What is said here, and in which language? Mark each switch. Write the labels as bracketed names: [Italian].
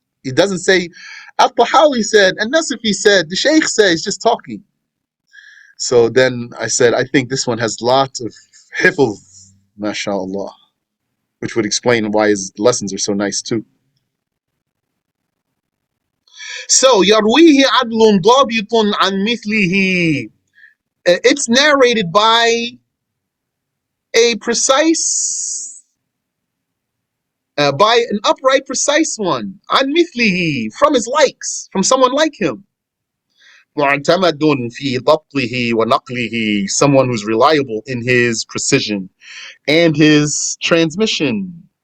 [English] He doesn't say, Al-Tahawi said, and Nasafi said, the Shaykh says, he's just talking. So then I said, I think this one has lots of hifz, mashallah, which would explain why his lessons are so nice too. [Arabic] So, يرويه عدل ضابط عن مثله. [English] It's narrated by a precise, by an upright, precise one. [Arabic] عن مثله, [English] from his likes, from someone like him. [Arabic] معتمد في ضبطه ونقله, [English] someone who's reliable in his precision and his transmission.